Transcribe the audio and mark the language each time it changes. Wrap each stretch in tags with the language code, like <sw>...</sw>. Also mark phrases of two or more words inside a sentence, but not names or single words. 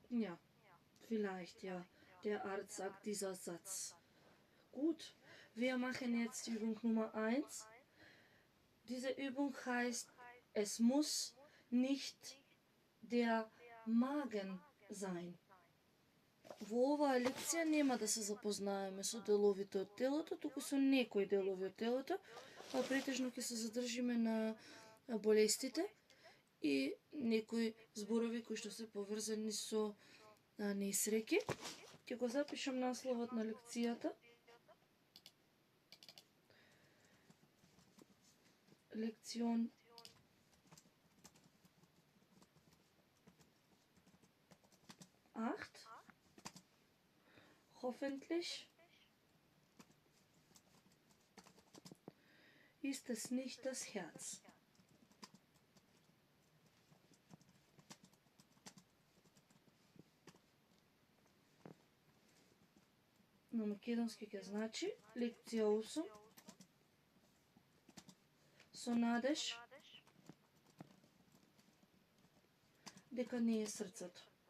<de>Ja, vielleicht ja. Der Arzt sagt dieser Satz. Gut, wir machen jetzt Übung Nummer 1. Diese Übung heißt, es muss nicht der Magen sein.</de> <mk>Во оваа лекција нема да се запознаеме со деловите од телото, туку со некои делови од телото, а претежно ќе се задржиме на болестите и некои зборови кои што се поврзани со несреќи. Ќе го запишам насловот на лекцијата.</mk> <de>Lektion 8. Hoffentlich ist es nicht das Herz.</de> <mk>На македонски ќе значи лекција 8. Со надеж дека не е срцето.</mk>